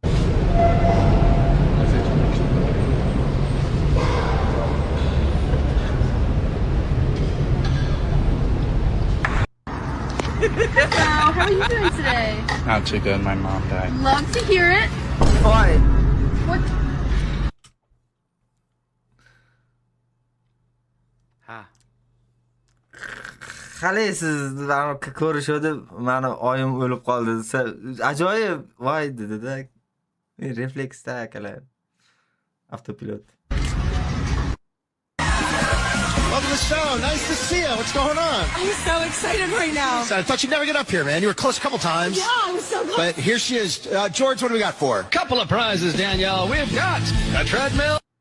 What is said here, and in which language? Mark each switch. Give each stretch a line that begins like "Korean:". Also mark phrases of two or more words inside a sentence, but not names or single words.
English: How are you doing today? Not too good. My mom died. Love to hear it.
Uzbek: Voy.
English: What?
Uzbek: Ha. Hali siz ko'rishadi, meni oyim o'lib qoldi desa, ajoyib, voy dedi-da. Refleksda akalar. Avtopilot.
English: Welcome to the show. Nice to see you. What's going on? I'm so excited right now. So I thought you'd never get up here, man. You were close a couple times. Yeah, I was so close. But here she is. George, what do we got for her? Couple of prizes, Danielle. We've got a treadmill.